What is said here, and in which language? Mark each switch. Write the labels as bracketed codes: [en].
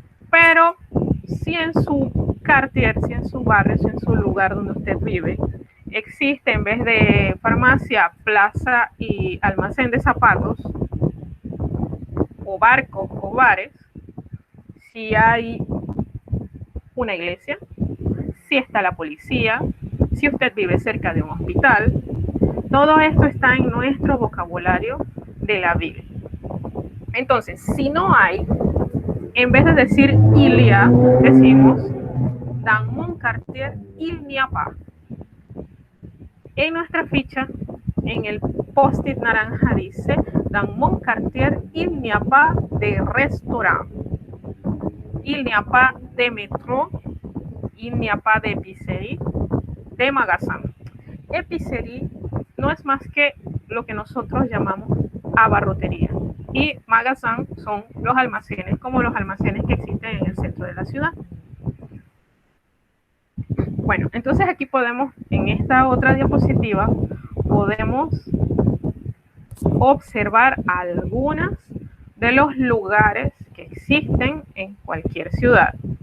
[es] Pero si en su quartier, si en su barrio, si en su lugar donde usted vive, existe en vez de farmacia, plaza y almacén de zapatos, o barcos o bares, si hay una iglesia, si está la policía, si usted vive cerca de un hospital, todo esto está en nuestro vocabulario de la vida. Entonces, si no hay, en vez de decir [fr] il y a, [es] decimos [fr] dans mon quartier il n'y a pas. [es] En nuestra ficha, en el post-it naranja dice [fr] dans mon quartier il n'y a pas de restaurant, il n'y a pas de métro, il n'y a pas d'épicerie, de magasin. [es] Épicerie no es más que lo que nosotros llamamos abarrotería, y magasin son los almacenes, como los almacenes que existen en el centro de la ciudad. Bueno, entonces aquí podemos, en esta otra diapositiva, podemos observar algunos de los lugares que existen en cualquier ciudad.